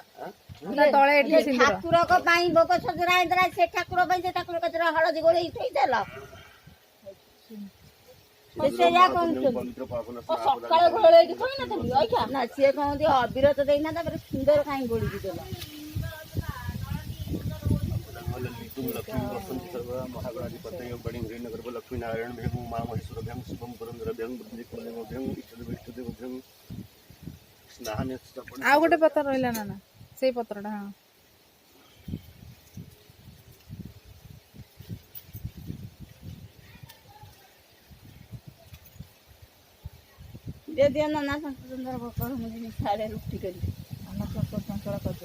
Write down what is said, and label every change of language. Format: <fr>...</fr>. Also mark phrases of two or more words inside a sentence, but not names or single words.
<or>ଠାକୁରଙ୍କ ପାଇଁ ଭୋଗ ସଜରା ହେଇଥିଲା। ସେ ଠାକୁର ପାଇଁ ସେ ଠାକୁର କତିରେ ହଳଦୀ ଗୋଳେଇ ଥୋଇଦେଲ। ନା ସିଏ କହନ୍ତି ଅବିର ତ ଦେଇନା, ତାପରେ ସୁନ୍ଦର କାହିଁ ଗୋଳିକି ଦେଲ?</or> <sa>लक्ष्मी नारायण भ्यं माँ महेश्वर भ्यं शुभम पुरंदर भ्यं बुद्धिकुलदेव भ्यं इष्टदेव इष्टदेव भ्यं स्नान।</sa> <or>ଆଉ ଗୋଟେ ପତ୍ର ରହିଲା ନା ସେଇ ପତ୍ରଟା। ହଁ ଦିଅ ନାନା ସୁନ୍ଦର ଗୋପାଳ ଛାଡେ ରୁଟି କରି ଚଞ୍ଚଳ କରିଦିଅ।</or>